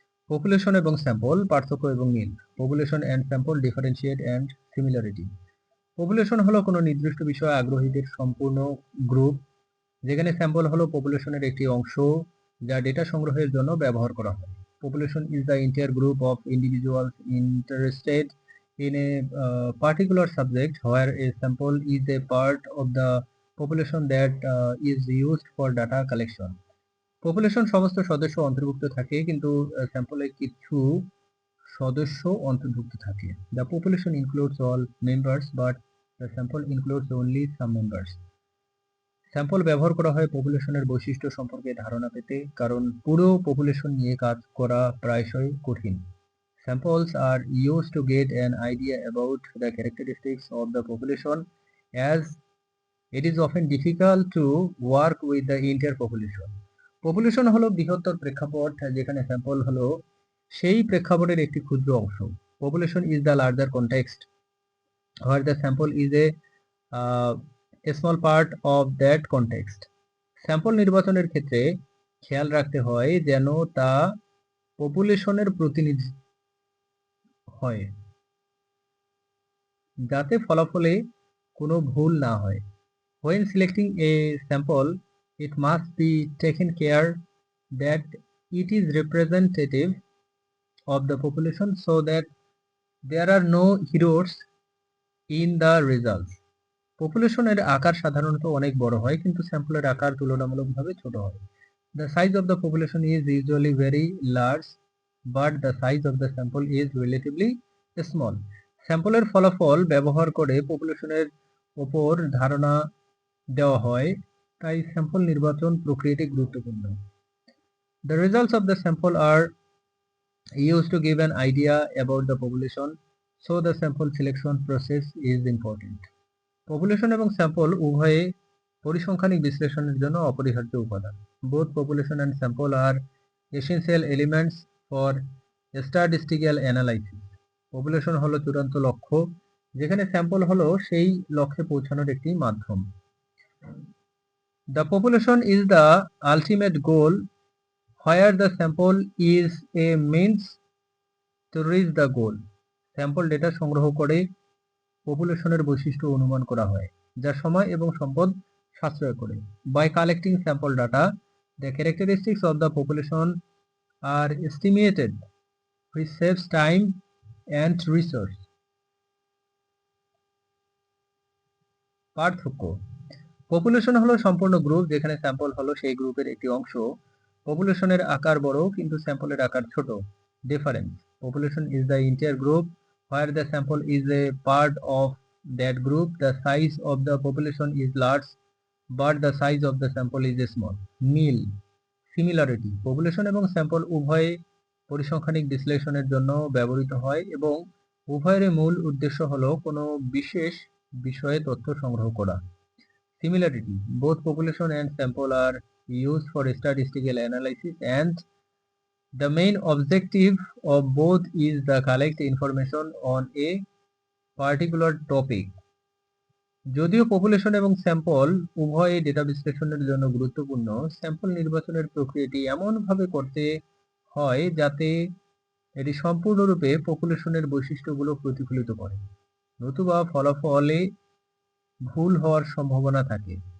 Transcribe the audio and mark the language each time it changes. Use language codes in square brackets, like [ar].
[bn] Population এবং sample, পার্থক্য এবং মিল। [en] Population and sample, differentiate and similarity. [bn] Population হলো কোনো নির্দিষ্ট বিষয়ে আগ্রহীদের সম্পূর্ণ গ্রুপ, যেখানে স্যাম্পল হলো পপুলেশনের একটি অংশ যা ডেটা সংগ্রহের জন্য ব্যবহার করা হয়। [en] Population is the entire group of individuals interested in a particular subject, where a sample is a part of the population that is used for data collection. [bn] Population সমস্ত সদস্য অন্তর্ভুক্ত থাকে, কিন্তু স্যাম্পলে কিছু সদস্য অন্তর্ভুক্ত থাকে। [en] The population includes all members, but the sample includes only some members. [bn] Sample ব্যবহার করা হয় পপুলেশনের বৈশিষ্ট্য সম্পর্কে ধারণা পেতে, কারণ পুরো পপুলেশন নিয়ে কাজ করা প্রায়শই কঠিন। [en] Samples are used to get an idea about the characteristics of the population, as it is often difficult to work with the entire population. [bn] Population হলো বৃহত্তর প্রেক্ষাপট, যেখানে স্যাম্পল হলো সেই প্রেক্ষাপটের একটি ক্ষুদ্র অংশ। [en] Population is the larger context, where the sample is a small part of that context. [bn] Sample নির্বাচনের ক্ষেত্রে খেয়াল রাখতে হয় যেন তা পপুলেশনের প্রতিনিধি হয়, যাতে ফলাফলে কোনো ভুল না হয়। [en] When selecting a sample, it must be taken care that it is representative of the population, so that there are no errors in the results. [bn] পপুলেশনের আকার সাধারণত অনেক বড় হয়, কিন্তু স্যাম্পলের আকার তুলনামূলকভাবে ছোট হয়। [en] The size of the population is usually very large, but the size of the sample is relatively small. [bn] স্যাম্পলের ফলাফল ব্যবহার করে পপুলেশনের ওপর ধারণা দেওয়া হয়, তাই স্যাম্পল নির্বাচন প্রক্রিয়াটি গুরুত্বপূর্ণ। [en] The results of the sample are used to give an idea about the population, so the sample selection process is important. [bn] Population এবং স্যাম্পল উভয়ে পরিসংখ্যানিক বিশ্লেষণের জন্য অপরিহার্য উপাদান। [en] Both population and sample are essential elements for statistical analysis. [bn] Population হলো চূড়ান্ত লক্ষ্য, যেখানে স্যাম্পল হলো সেই লক্ষ্যে পৌঁছানোর একটি মাধ্যম। [en] The population is the ultimate goal, where the sample is a means to reach the goal. [bn] Sample data সংগ্রহ করে পপুলেশনের বৈশিষ্ট্য অনুমান করা হয়, যা সময় এবং সম্পদ সাশ্রয় করে। [en] By collecting sample data, the characteristics of the population are estimated, which saves time and resource. [bn] পার্থক্য। পপুলেশন হলো সম্পূর্ণ গ্রুপ, যেখানে স্যাম্পল হলো সেই গ্রুপের একটি অংশ। পপুলেশনের আকার বড়, কিন্তু স্যাম্পলের আকার ছোট। [en] Difference. Population is the entire group, where the sample is a part of that group. The size of the population is large, but the size of the sample is small. [bn] Mill. [en] Similarity. [bn] Population এবং sample উভয়ে পরিসংখ্যানিক বিশ্লেষণের জন্য ব্যবহৃত হয়, এবং উভয়ের মূল উদ্দেশ্য হলো কোনো বিশেষ বিষয়ে তথ্য সংগ্রহ করা। [en] Similarity. Both population and sample are used for statistical analysis, and the main objective of both is to collect information on a particular topic. [bn] যদিও পপুলেশন এবং স্যাম্পল উভয়ে ডেটা বিশ্লেষণের জন্য গুরুত্বপূর্ণ, স্যাম্পল নির্বাচনের প্রক্রিয়াটি এমনভাবে করতে হয় যাতে এটি সম্পূর্ণরূপে পপুলেশনের বৈশিষ্ট্যগুলো প্রতিফলিত করে, নতুবা ফলাফলে ভুল হওয়ার সম্ভাবনা থাকে।